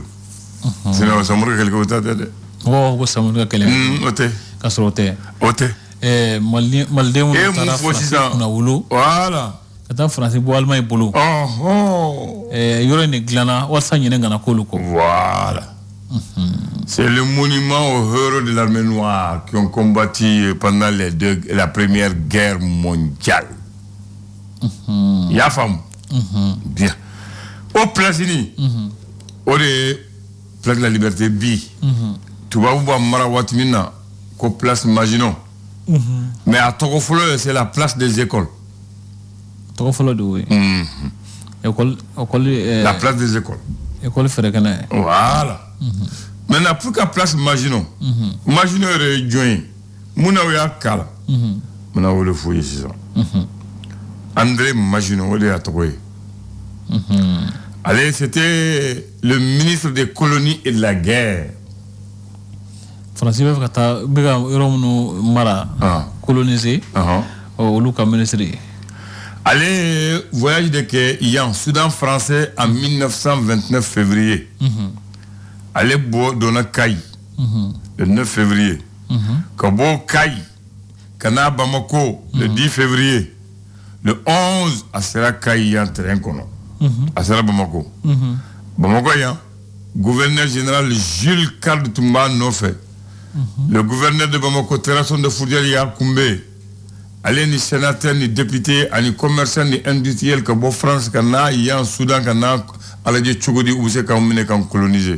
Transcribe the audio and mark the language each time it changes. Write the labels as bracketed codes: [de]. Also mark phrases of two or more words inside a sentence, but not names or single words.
[bm] Sinon Samori ka kɛlɛkɛw ta tɛ dɛ. Ko Samori ka kɛlɛ. O tɛ. Ka sɔrɔ o tɛ. O tɛ. Malidenw taara France kunna wolo. [fr] Voilà. [bm] Ka taa France bɔ Allemagne bolo. Yɔrɔ in de dilanna walasa ɲinɛ kana k'olu kɔ. [fr] Voilà. C'est le monument aux héros de l'armée noire qui ont combattu pendant la première guerre mondiale. [bm] Y'a faamu. Bien. O place ni. O de [fr] place de la liberté [bm] bi. Tubabu b'a mara waati min na ko place Maginot. [fr] Mais [bm] à tɔgɔ fɔlɔ [fr] c'est la place des écoles. [bm] Tɔgɔ fɔlɔ [fr] de oui. [bm] École. [fr] La place des écoles. [bm] École fɛrɛkɛnɛ. [fr] Voilà. Maintenant pour que place Maginot. [bm] Maginot yɛrɛ ye jɔn ye mun na o y'a kala. Mun o de f'u ye sisan. André Maginot o de y'a tɔgɔ ye. [fr] Allez, c'était le ministre des colonies et de la guerre. [bm] France bɛ fɛ ka taa bɛ ka yɔrɔ minnu mara coloniser olu ka ministre ye. [fr] Allez, voyage [bm] de kɛ yan [fr] Soudan français en 1929 février. [bm] Ale bɔ donna Kayi [fr] le 9 février. [bm] Ka bɔ Kayi ka na Bamako [fr] le 10 février. [bm] Le 11 a sera Kayi yan terrain kɔnɔ. A sera Bamako. Bamako yan [fr] gouverneur général [bm] Jules Card tun b'a nɔfɛ. [fr] Le gouverneur de Bamako Terrasson de Fourdière [bm] y'a kunbɛn. Ale ni sénateur ni député ani commerçant ni industriel ka bɔ France ka na yan Soudan ka na a lajɛ cogo di u bɛ se k'an minɛ k'an coloniser.